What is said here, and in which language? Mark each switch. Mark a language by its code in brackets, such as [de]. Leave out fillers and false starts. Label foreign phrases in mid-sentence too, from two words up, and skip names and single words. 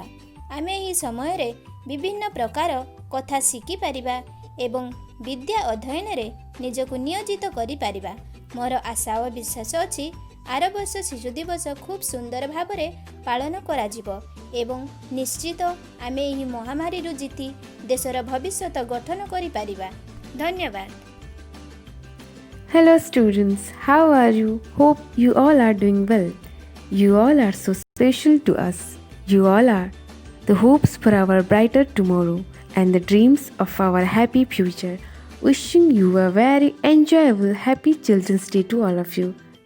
[or] ଆମେ ଏହି ସମୟରେ ବିଭିନ୍ନ ପ୍ରକାର କଥା ଶିଖି ପାରିବା ଏବଂ ବିଦ୍ୟା ଅଧ୍ୟୟନରେ ନିଜକୁ ନିୟୋଜିତ କରି ପାରିବା। ମୋର ଆଶା ଓ ବିଶ୍ୱାସ ଅଛି ଆର ବର୍ଷ ଶିଶୁ ଦିବସ ଖୁବ ସୁନ୍ଦର ଭାବରେ ପାଳନ କରାଯିବ ଏବଂ ନିଶ୍ଚିତ ଆମେ ଏହି ମହାମାରୀରୁ ଜିତି ଦେଶର ଭବିଷ୍ୟତ ଗଠନ କରି ପାରିବା। धन्यवाद। [en] Hello students, how are you? Hope you all are doing well. You all are so special to us. You all are the hopes for our brighter tomorrow and the dreams of our happy future. Wishing you a very enjoyable, happy Children's Day to all of you.